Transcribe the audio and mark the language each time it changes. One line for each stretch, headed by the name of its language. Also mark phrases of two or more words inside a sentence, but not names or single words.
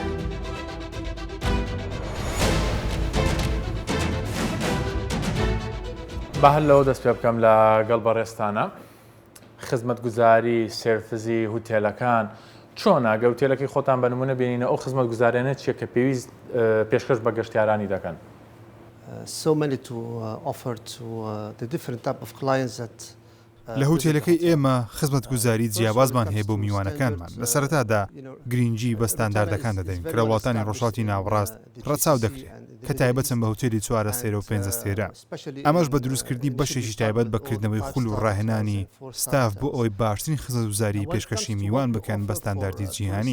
Central Kurdish: بە هەر لەوە دەست پێ بکەم لەگەڵ بەڕێستانە خزمەتگوزاری سێرفزی هۆتێلەکان چۆنە؟ گە هۆتێلەکەی خۆتان بە نمونە بینینە ئەو خزمەتگوزاریانە چیە کە پێویست پێشکەش بە گەشتیارانی دەکەن؟
English: So many to offer to the different type of clients that
Central Kurdish: لە هۆتێلەکەی ئێمە خزمەتگوزاری جیاوازمان هەیە بۆ میوانەکانمان لە سەرەتادا گرنگی بە ستانداردەکان دەدەین کە لە وڵاتانی ڕۆژهەڵاتی ناوەڕاست ڕەچاو دەکرێت کە تایبەتن بە هۆتێلی 4 سێرە و 5 ستێرە ئەمەش بە دروستکردنی بەشێکی تایبەت بەکردنەوەی خول و ڕاهێنانی ستاف بۆ ئەوەی باشترین خزمەتگوزاری پێشکەشی میوان بکەن بە ستانداردی جیهانی.